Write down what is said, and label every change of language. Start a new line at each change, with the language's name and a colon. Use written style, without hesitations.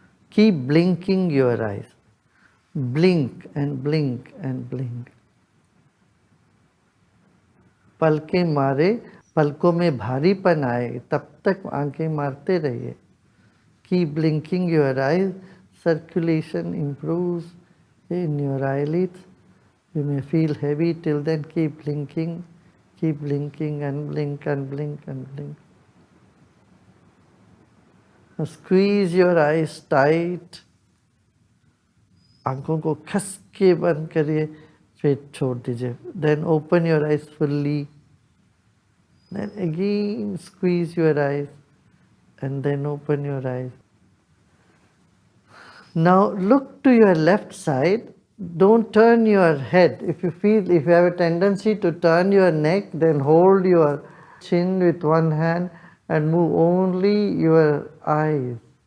English: Keep blinking your eyes. Blink and blink and blink.
Hindi: पलके मारे, पलकों में भारीपन आए तब तक आंखें मारते रहिए।
English: Keep blinking your eyes. Circulation improves in your eyelids. You may feel heavy, till then keep blinking and blink and blink and blink. Now squeeze your eyes tight. आंखों को खस के बंद करिए, फिर छोड़ दीजिए। Then open your eyes fully. Then again squeeze your eyes and then open your eyes. Now look to your left side. Don't turn your head. If you have a tendency to turn your neck, then hold your chin with one hand and move only your eyes.